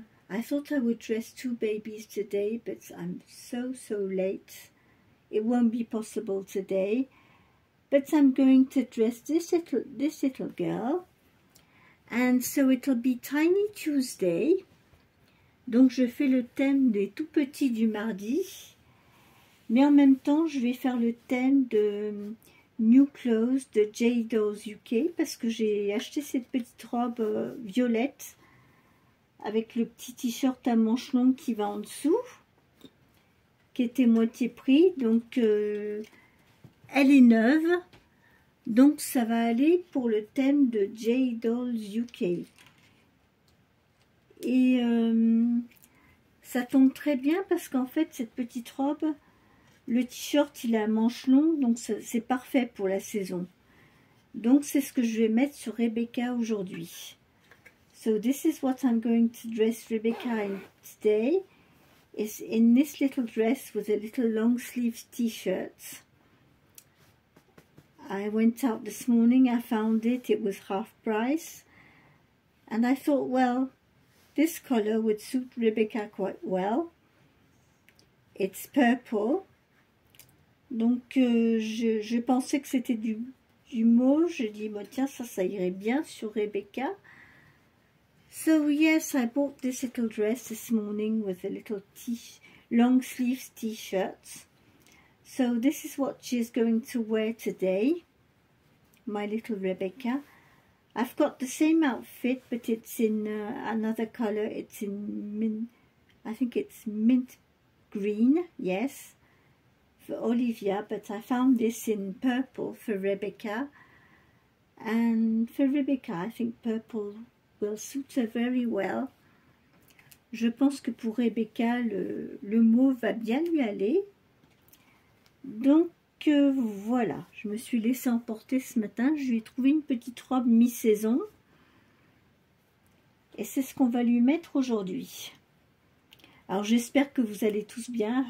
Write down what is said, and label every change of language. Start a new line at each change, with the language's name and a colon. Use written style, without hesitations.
English: I thought I would dress two babies today, but I'm so late. It won't be possible today. But I'm going to dress this little girl. And so it'll be Tiny Tuesday.
French: Donc je fais le thème des tout petits du mardi. Mais en même temps, je vais faire le thème de New Clothes de J Dolls UK. Parce que j'ai acheté cette petite robe violette. Avec le petit t-shirt à manches longues qui va en dessous. Qui était moitié prix. Donc elle est neuve. Donc ça va aller pour le thème de J Dolls UK. Et ça tombe très bien parce qu'en fait cette petite robe, le t-shirt il a manches longues, donc c'est parfait pour la saison. Donc c'est ce que je vais mettre sur Rebecca aujourd'hui.
English: So this is what I'm going to dress Rebecca in today. Is in this little dress with a little long sleeve t-shirt. I went out this morning, I found it was half price, and I thought, well, this colour would suit Rebecca quite well. It's purple,
French: donc je pensais que c'était du mauve, je dis, bon, tiens, ça irait bien sur Rebecca.
English: So yes, I bought this little dress this morning with a little long sleeves t-shirt. So this is what she's going to wear today, my little Rebecca. I've got the same outfit, but it's in another colour. It's in mint, I think it's mint green, yes, for Olivia, but I found this in purple for Rebecca. And for Rebecca, I think purple will suit her very well.
French: Je pense que pour Rebecca, le mauve va bien lui aller. Donc voilà, je me suis laissée emporter ce matin. Je lui ai trouvé une petite robe mi-saison. Et c'est ce qu'on va lui mettre aujourd'hui. Alors j'espère que vous allez tous bien.